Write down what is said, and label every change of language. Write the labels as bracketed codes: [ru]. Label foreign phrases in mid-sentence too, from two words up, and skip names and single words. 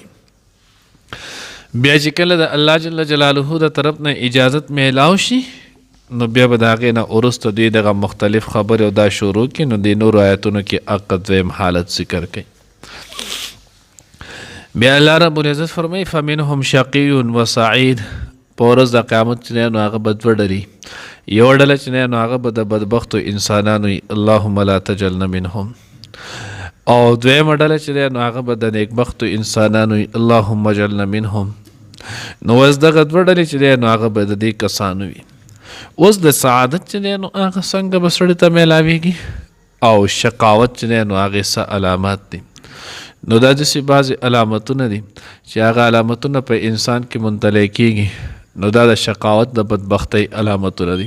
[ps] بیا چې کله د الله [ar] جل جلاله [ps] د طرف نه اجازت میلاو شي نو بیا به د هغې نه وروسته دوی دغه مختلف خبرې او دا شروع کړي. نو د نورو آیتونو کې هغه دویم حالت ذکر کوي. بیا [ar] الله رب العزت [ps] فرمایي [ar] فمنهم شقی و سعید، [ps] په ورځ د قیامت چې دی نو هغه به دوه ډلې، یو ډله چې دی نو هغه به د بدبختو انسانانو وي [ar] اللهم لا تجلنا منهم، [ps] او دویمه ډله چې دی نو هغه به د نیکبختو انسانانو وي [ar] اللهم اجعلنا منهم. [ps] نو اوس دغه دوه ډلې چې دی نو هغه به د دې کسانو وي. اوس د سعادت چې دی نو هغه څنګه به سړي ته میلاویږي او شقاوت چې دی نو هغې څه علامات دي. نو دا داسې بعضې علامتونه دي چې هغه علامتونه په انسان کې منطلع کېږي، نو دا د شقاوت د بدبختۍ علامتونه دي.